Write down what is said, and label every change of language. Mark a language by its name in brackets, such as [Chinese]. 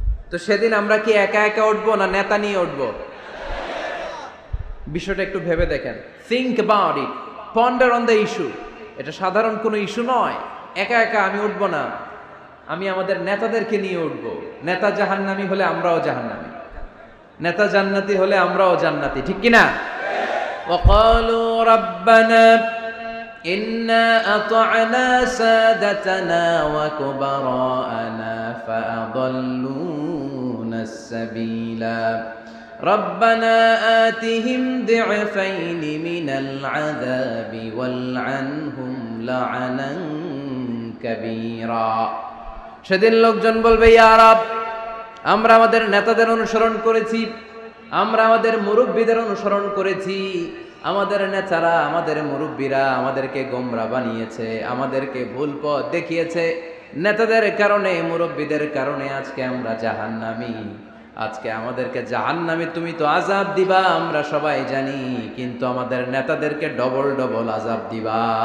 [Bangla] তো সেদিন আমরা কি একা একা উঠবো না নেতা নিয়ে উঠবো? বিষয়টা একটু ভেবে দেখেন, [English] Think about it, ponder on the issue. [Bangla] এটা সাধারণ কোনো ইস্যু নয়। একা একা আমি উঠবো না, আমি আমাদের নেতাদেরকে নিয়ে উঠবো। নেতা জাহান্নামী হলে আমরাও জাহান্নামী, নেতা জান্নাতি হলে আমরাও জান্নাতি, ঠিক কিনা? [Arabic] وقالوا ربنا إنا أطعنا سادتنا وكبراءنا فأضلونا السبيلا ربنا آتهم ضعفين من العذاب والعنهم لعنا كبيرا। [Bangla] সেদিন লোকজন বলবে, ইয়া রব, আমরা আমাদের নেতাদের অনুসরণ করেছি, আমরা আমাদের মুরব্বীদের অনুসরণ করেছি, আমাদের নেতারা আমাদের মুরব্বীরা আমাদেরকে গোমরা বানিয়েছে, আমাদেরকে ভুল পথ দেখিয়েছে। নেতাদের কারণে মুরব্বীদের কারণে আজকে আমরা জাহান্নামী, আজকে আমাদেরকে জাহান্নামী তুমি তো আযাব দিবা আমরা সবাই জানি, কিন্তু আমাদের নেতাদেরকে ডবল ডবল আযাব দিবা।